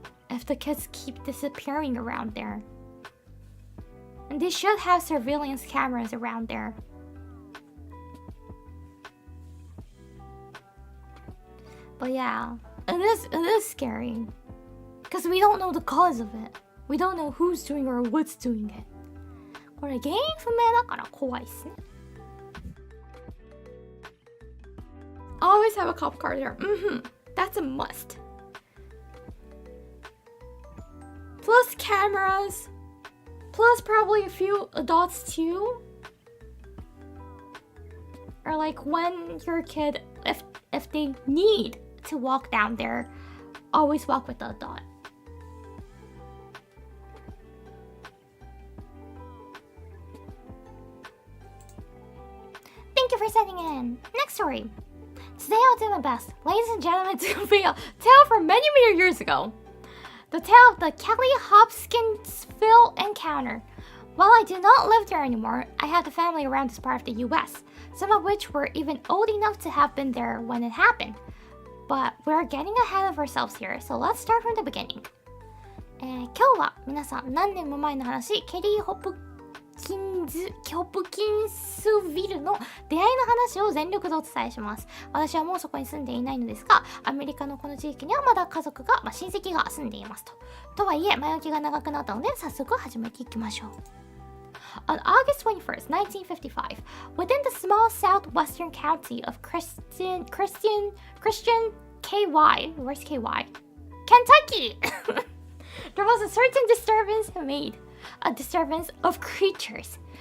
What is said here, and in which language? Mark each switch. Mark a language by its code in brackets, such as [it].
[en] If the kids keep disappearing around there. And they should have surveillance cameras around there. But yeah, it is scary. Because we don't know the cause of it. We don't know who's doing or what's doing it. [ja] これ原因不明だから怖いっすね。 [en] Always have a cop car there. That's a must. Plus cameras, plus probably a few adults too. Or like when your kid, if they need to walk down there, always walk with the adult. Thank you for sending in. Next story. Today I'll do my best. Ladies and gentlemen, it's going to be a tale from many years ago. The tale of the Kelly Hopkinsville encounter. While I do not live there anymore, I have a family around this part of the US, some of which were even old enough to have been there when it happened. But we're getting ahead of ourselves here, so let's start from the beginning. [ja] 今日は皆さん何年も前の話、ケリー・ホプキンスビルの出会いの話を全力でお伝えします。私はもうそこに住んでいないのですが、アメリカのこの地域にはまだ家族が、親戚が住んでいますと。とはいえ、前置きが長くなったので、早速始めていきましょう。 [en] On August 21st, 1955, within the small southwestern county of Christian KY, where's KY? Kentucky! There was a certain disturbance made. A disturbance of creatures.